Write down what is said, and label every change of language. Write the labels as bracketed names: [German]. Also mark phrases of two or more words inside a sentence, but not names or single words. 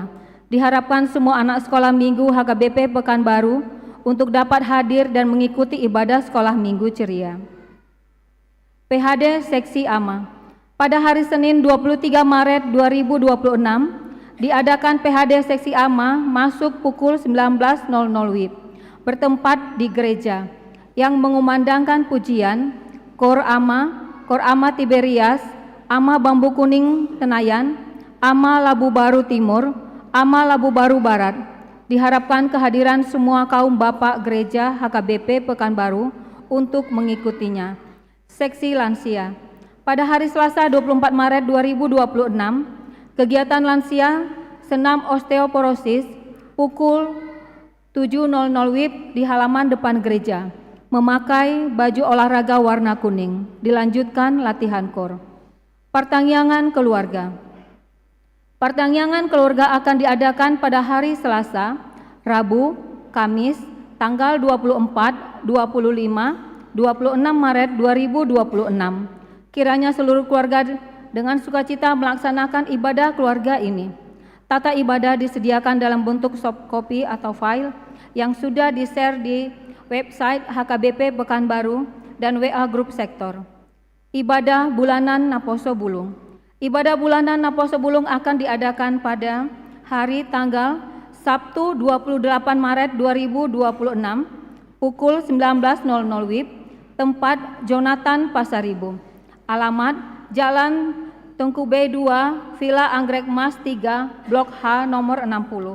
[Indonesian] Diharapkan semua anak sekolah minggu HKBP Pekanbaru untuk dapat hadir dan mengikuti ibadah sekolah minggu ceria. PHD Seksi AMA. Pada hari Senin 23 Maret 2026 diadakan PHD Seksi AMA masuk pukul 19.00 WIB, bertempat di gereja yang mengumandangkan pujian Kor AMA Tiberias, AMA Bambu Kuning Tenayan, AMA Labu Baru Timur, AMA Labu Baru Barat. Diharapkan kehadiran semua kaum bapak gereja HKBP Pekanbaru untuk mengikutinya. Seksi Lansia. Pada hari Selasa 24 Maret 2026, kegiatan lansia senam osteoporosis pukul 7.00 WIB di halaman depan gereja, memakai baju olahraga warna kuning, dilanjutkan latihan kor. Pertangyangan keluarga. Pertangyangan keluarga akan diadakan pada hari Selasa, Rabu, Kamis, tanggal 24, 25, 26 Maret 2026. Kiranya seluruh keluarga dengan sukacita melaksanakan ibadah keluarga ini. Tata ibadah disediakan dalam bentuk [English] soft copy [Indonesian] atau file yang sudah di-share di website HKBP Pekanbaru dan WA Grup Sektor. Ibadah bulanan Naposo Bulung. Ibadah bulanan Naposo Bulung akan diadakan pada hari tanggal Sabtu 28 Maret 2026 pukul 19.00 WIB, tempat Jonathan Pasaribu. Alamat Jalan Tengku B2, Villa Anggrek Mas 3, Blok H nomor 60.